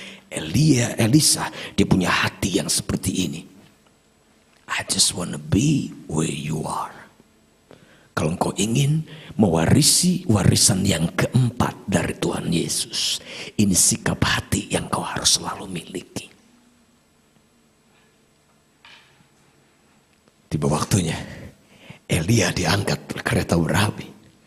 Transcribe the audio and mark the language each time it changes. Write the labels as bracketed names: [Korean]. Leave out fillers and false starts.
[Indonesian] Elisa, dia punya hati yang seperti ini. [English] I just want to be where you are. [Indonesian] Kalau engkau ingin mewarisi warisan yang keempat dari Tuhan Yesus, ini sikap hati yang kau harus selalu miliki. Tiba waktunya Elia diangkat kereta berapi.